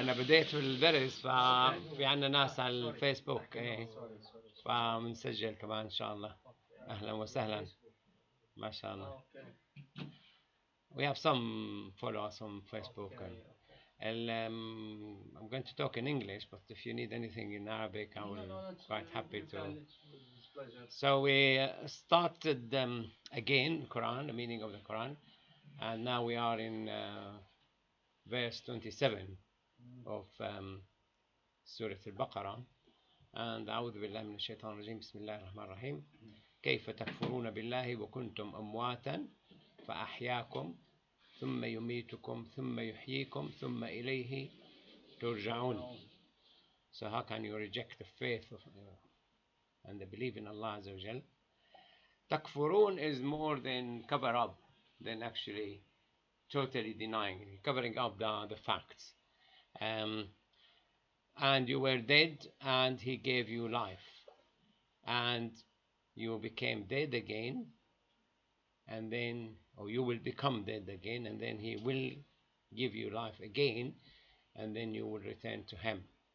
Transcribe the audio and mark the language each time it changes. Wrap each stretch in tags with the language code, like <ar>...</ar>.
<ar>أنا بديت في الدرس ففي عندنا ناس على الفيسبوك فبنسجل كمان إن شاء الله. أهلا وسهلا. ما شاء الله.</ar> <en>We have some followers on Facebook. I'm going to talk in English, but if you need anything in Arabic, I will quite happy to. So we started again Quran, the meaning of the Quran, and now we are in verse 27 of Surah Al-Baqarah.</en> <ar>And أعوذ بالله من الشيطان الرجيم بسم الله الرحمن الرحيم كيف تكفرون بالله وكنتم أمواتا فأحياكم ثم يميتكم ثم يحييكم ثم إليه ترجعون.</ar> <en>So how can you reject the faith of and the belief in Allah Azza wa Jal? Takfurun is more than cover up, than actually totally denying, covering up the facts. And you were dead and he gave you life, and you became dead again, and then, or you will become dead again, and then he will give you life again, and then you will return to him.</en>